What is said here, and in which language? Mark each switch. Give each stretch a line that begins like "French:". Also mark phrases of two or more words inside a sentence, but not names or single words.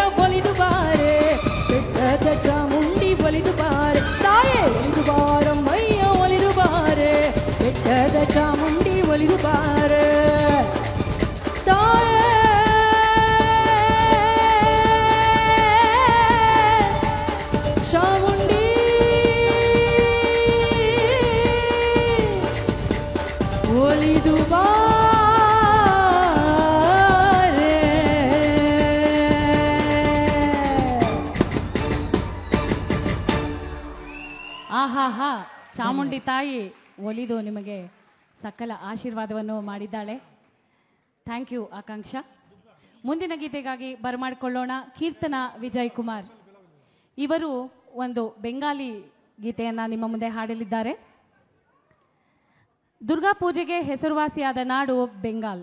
Kannada: ಒಲಿದು ಬಾರೆ ಬೆಟ್ಟದ ಚಾಮುಂಡಿ ಒಲಿದು ಬಾರೆ ತಾಯೇ ಒಲಿದು ಬಾರಮ್ಮಯ್ಯ ಒಲಿದು ಬಾರೆ ಬೆಟ್ಟದ ಚಾಮುಂಡಿ ಒಲಿದು ಬಾರೆ ತಾಯೇ ಚಾಮುಂಡಿ ಒಲಿದು ಬಾರೆ ಆಹಾಹಾ ಚಾಮುಂಡಿ ತಾಯಿ ಒಲಿದು ನಿಮಗೆ ಸಕಲ ಆಶೀರ್ವಾದವನ್ನು ಮಾಡಿದ್ದಾಳೆ.
English: thank you ಆಕಾಂಕ್ಷ.
Kannada: ಮುಂದಿನ ಗೀತೆಗಾಗಿ ಬರಮಾಡಿಕೊಳ್ಳೋಣ ಕೀರ್ತನ ವಿಜಯ್ ಕುಮಾರ್. ಇವರು ಒಂದು ಬೆಂಗಾಲಿ ಗೀತೆಯನ್ನು ನಿಮ್ಮ ಮುಂದೆ ಹಾಡಲಿದ್ದಾರೆ. ದುರ್ಗಾ ಪೂಜೆಗೆ ಹೆಸರುವಾಸಿಯಾದ ನಾಡು ಬೆಂಗಾಲ್.